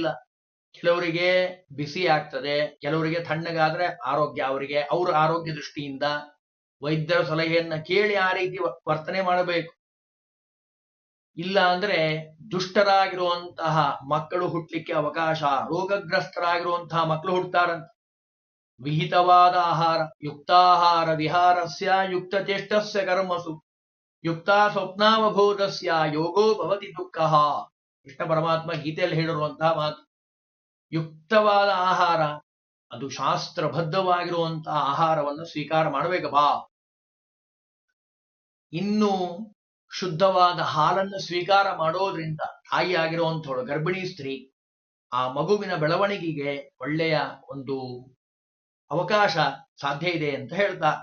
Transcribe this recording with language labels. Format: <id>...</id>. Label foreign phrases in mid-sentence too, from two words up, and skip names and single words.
<kn>ಕೆಲವರಿಗೆ ಬಿಸಿ ಆಗ್ತದೆ, ಕೆಲವರಿಗೆ ತಣ್ಣಗಾದ್ರೆ ಆರೋಗ್ಯ, ಅವರ ಆರೋಗ್ಯ ದೃಷ್ಟಿಯಿಂದ ವೈದ್ಯರ ಸಲಹೆಯನ್ನ ಕೇಳಿ ಆ ರೀತಿ ವರ್ತನೆ ಮಾಡಬೇಕು. ಇಲ್ಲ ಅಂದ್ರೆ ದುಷ್ಟರಾಗಿರುವಂತಹ ಮಕ್ಕಳು ಹುಟ್ಟಲಿಕ್ಕೆ ಅವಕಾಶ, ರೋಗಗ್ರಸ್ತರಾಗಿರುವಂತಹ ಮಕ್ಕಳು ಹುಟ್ಟುತ್ತಾರಂತ. ವಿಹಿತವಾದ ಆಹಾರ,</kn> <sa>ಯುಕ್ತಾಹಾರ ವಿಹಾರಸ್ಯ ಯುಕ್ತ ಚೇಷ್ಟಸ್ಯ ಕರ್ಮಸು ಯುಕ್ತ ಸ್ವಪ್ನಾವಬೋಧಸ್ಯ ಯೋಗೋ ಭವತಿ ದುಃಖ.</sa> <kn>ಕೃಷ್ಣ ಪರಮಾತ್ಮ ಗೀತೆಯಲ್ಲಿ ಹೇಳಿರುವಂತಹ ಮಾತು. ಯುಕ್ತವಾದ ಆಹಾರ, ಅದು ಶಾಸ್ತ್ರಬದ್ಧವಾಗಿರುವಂತಹ ಆಹಾರವನ್ನು ಸ್ವೀಕಾರ ಮಾಡಬೇಕಪ್ಪ. ಇನ್ನು ಶುದ್ಧವಾದ ಹಾಲನ್ನು ಸ್ವೀಕಾರ ಮಾಡೋದ್ರಿಂದ ತಾಯಿಯಾಗಿರುವಂಥವಳು ಗರ್ಭಿಣಿ ಸ್ತ್ರೀ ಆ ಮಗುವಿನ ಬೆಳವಣಿಗೆಗೆ ಒಳ್ಳೆಯ ಒಂದು ಅವಕಾಶ ಸಾಧ್ಯ ಇದೆ ಅಂತ ಹೇಳ್ತಾರೆ.</kn>